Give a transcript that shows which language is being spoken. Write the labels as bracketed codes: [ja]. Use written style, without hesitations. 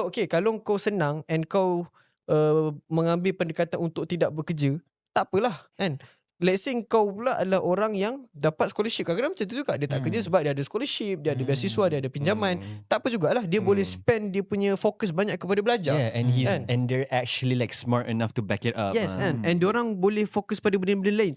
[ms] Kalau kau senang and kau mengambil pendekatan untuk tidak bekerja, tak apalah kan. [en] Let's say [ms] kau pula adalah orang yang dapat scholarship. Kadang-kadang macam tu juga. Dia tak kerja sebab dia ada scholarship, dia ada beasiswa, dia ada pinjaman. Tak apa jugalah. Dia boleh spend dia punya fokus banyak kepada belajar. [en] Yeah, and they're actually like smart enough to back it up. [ms] Yes, and diorang boleh fokus pada benda-benda lain.